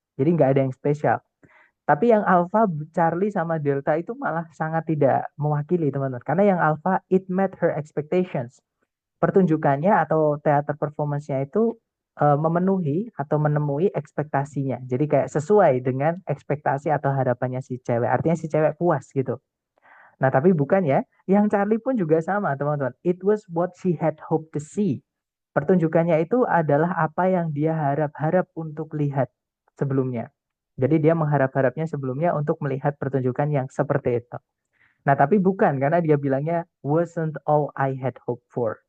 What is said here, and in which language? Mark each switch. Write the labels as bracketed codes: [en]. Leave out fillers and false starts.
[id] Jadi nggak ada yang spesial. Tapi yang Alpha, Charlie sama Delta itu malah sangat tidak mewakili teman-teman. Karena yang Alpha [en] it met her expectations. [id] Pertunjukannya atau teater performance-nya itu memenuhi atau menemui ekspektasinya. Jadi kayak sesuai dengan ekspektasi atau harapannya si cewek. Artinya si cewek puas gitu. Nah, tapi bukan ya. Yang Charlie pun juga sama, teman-teman. [en] It was what she had hoped to see. [id] Pertunjukannya itu adalah apa yang dia harap-harap untuk lihat sebelumnya. Jadi dia mengharap-harapnya sebelumnya untuk melihat pertunjukan yang seperti itu. Nah, tapi bukan karena dia bilangnya [en] wasn't all I had hoped for.